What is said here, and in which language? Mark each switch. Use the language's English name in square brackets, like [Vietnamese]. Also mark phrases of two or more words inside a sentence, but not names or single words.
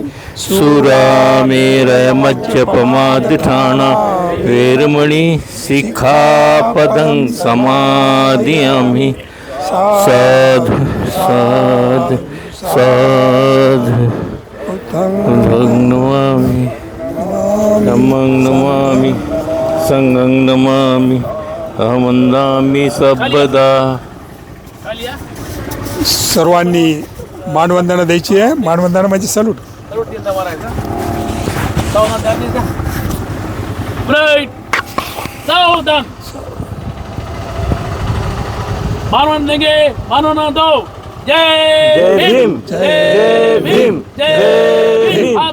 [Pali] सुरामेरय मज्जपमादिठाना वेरमणि सिक्खापदं समादयामि साधु साधु साधु बुद्धं नमामि धम्मं नमामि संघं नमामि अहं वन्दामि सर्वदा। [Marathi] सर्वांनी मानवंदना द्यायची आहे. मानवंदना म्हणजे सलूट. जय भीम जय भीम जय भीम।